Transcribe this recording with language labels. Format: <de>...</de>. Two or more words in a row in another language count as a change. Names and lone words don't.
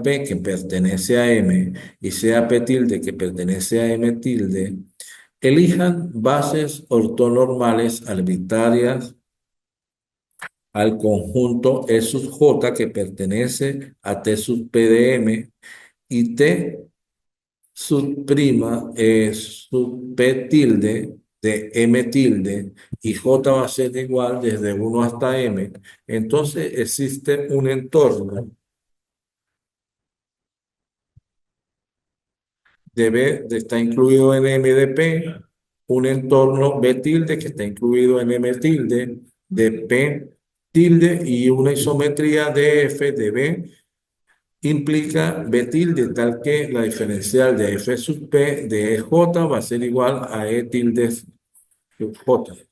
<es>P que pertenece a M y sea P tilde que pertenece a M tilde, elijan bases ortonormales arbitrarias al conjunto E sub J que pertenece a T sub P de M y T sub prima sub P tilde de M tilde y J va a ser igual desde 1 hasta M. Entonces existe un entorno de B está incluido en M de P, un entorno B tilde que está incluido en M tilde de P tilde y una isometría de F de B implica B tilde tal que la diferencial de F sub P de EJ va a ser igual a E tilde sub J.</es>